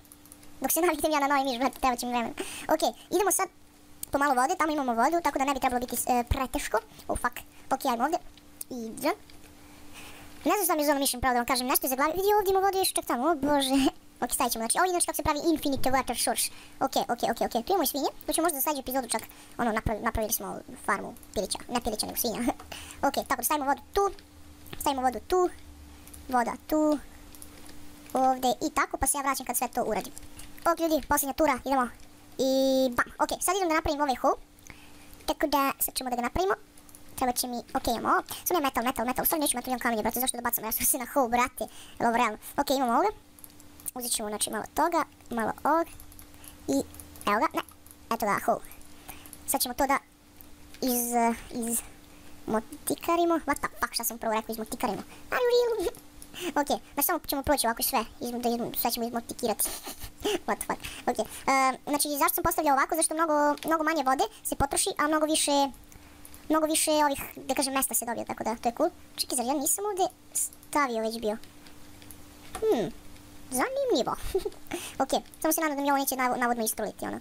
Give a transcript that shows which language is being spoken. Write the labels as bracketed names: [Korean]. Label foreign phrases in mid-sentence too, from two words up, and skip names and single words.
[Bosnian] Dok se naviknem ja na novi miš, brate, treba će mi vremena. Ok, idemo sad po malo vode, tamo imamo vodu, tako da ne bi trebalo biti preteško. [English] Oh fuck. [Bosnian] Ok, ajmo ovdje. Idem. Ne znam što mi je zovno mišem, pravo da vam kažem nešto iz glavi. Vidi ovdje ima vodu još čak tamo, o bože. Ok, stavit ćemo, znači ovo je kako se pravi [English] infinite water source. [Bosnian] Ok, tu imamo i svinje, tu ćemo možda za sljedeću epizodu čak, napravili smo farmu pilića, ne pilića nego svinja. Ok, tako da stavimo vodu tu, voda tu, ovdje i tako, pa se ja vraćam kad sve to uradim. Ok ljudi, posljednja tura, idemo i bam, ok, sad idem da napravim ovaj hole, tako da sad ćemo da ga napravimo. Treba će mi, ok, imamo ovo, samo je metal, u stvari neću metal, imam kamenje, brate, zašto da bacam, ja sam se na hole, brate, je li ovo realno? Ok, imamo ovdje. Uzet ćemo znači malo toga, malo ovog i evo ga, ne, eto ga, hole. Sad ćemo to da izmotikarimo, [English] what the fuck, [Bosnian] šta sam prvo rekao, izmotikarimo. [English] Are you real? [Bosnian] Ok, znači samo ćemo proći ovako sve ćemo izmotikirati. [English] What the fuck, [Bosnian] ok. Znači zašto sam postavljao ovako, zašto mnogo manje vode se potroši, a mnogo više ovih, da kažem, mesta se dobije, tako da to je cool. Čekaj, zar ja nisam ovdje stavio već bio? Zanimljivo. Ok, samo se nadam da mi ovo neće navodno istruliti, ono.